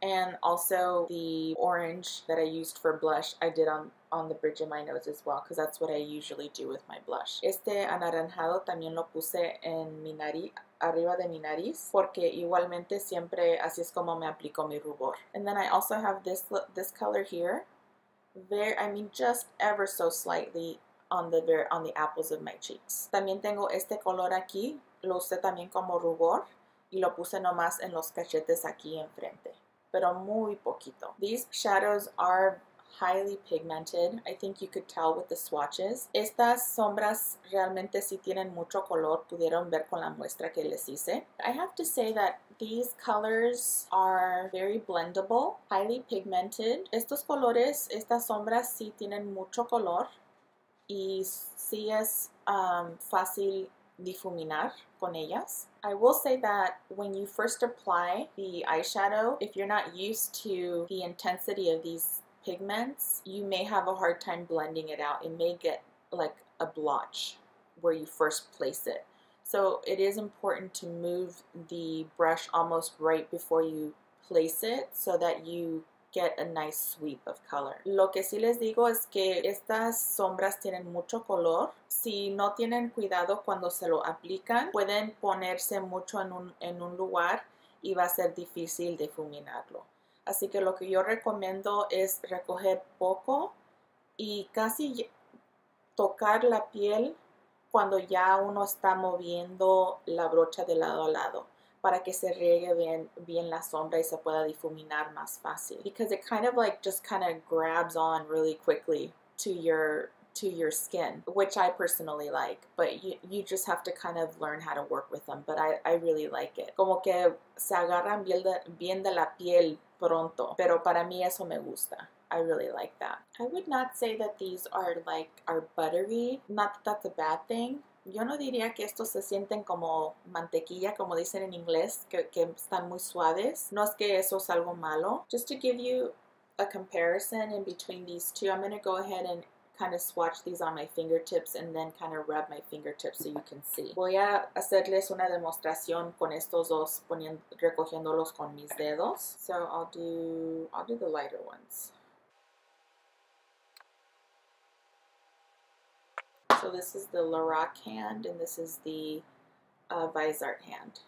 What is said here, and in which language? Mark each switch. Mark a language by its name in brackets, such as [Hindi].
[English] And also the orange that I used for blush, I did on the bridge of my nose as well, because that's what I usually do with my blush. [Spanish] Este anaranjado también lo puse en mi nariz, arriba de mi nariz, porque igualmente siempre así es como me aplico mi rubor. [English] And then I also have this color here. Just ever so slightly on the apples of my cheeks. [Spanish] También tengo este color aquí, lo usé también como rubor y lo puse nomás en los cachetes aquí enfrente, pero muy poquito. [English] These shadows are highly pigmented. I think you could tell with the swatches. [Spanish] Estas sombras realmente sí tienen mucho color. Pudieron ver con la muestra que les hice. [English] I have to say that these colors are very blendable, highly pigmented. [Spanish] Estos colores, estas sombras sí tienen mucho color y sí es fácil difuminar con ellas. [English] I will say that when you first apply the eyeshadow, if you're not used to the intensity of these pigments, you may have a hard time blending it out. It may get like a blotch where you first place it. So it is important to move the brush almost right before you place it so that you get a nice sweep of color. [Spanish] Lo que sí les digo es que estas sombras tienen mucho color. Si no tienen cuidado cuando se lo aplican, pueden ponerse mucho en un lugar y va a ser difícil difuminarlo. Así que lo que yo recomiendo es recoger poco y casi tocar la piel cuando ya uno está moviendo la brocha de lado a lado para que se riegue bien la sombra y se pueda difuminar más fácil. [English] Because it kind of like just kind of grabs on really quickly to your skin, which I personally like, but you just have to kind of learn how to work with them, but I really like it. [Spanish] Como que se agarran bien de la piel pronto, pero para mí eso me gusta. [English] I really like that. I would not say that these are buttery, not that that's a bad thing. [Spanish] Yo no diría que estos se sienten como mantequilla, como dicen en inglés, que están muy suaves. No es que eso es algo malo. [English] Just to give you a comparison in between these two, I'm going to go ahead and kind of swatch these on my fingertips and then kind of rub my fingertips so you can see. [Spanish] Voy a hacerles una demostración con estos dos, recogiéndolos con mis dedos. [English] So I'll do the lighter ones. So this is the Lorac hand and this is the Viseart hand.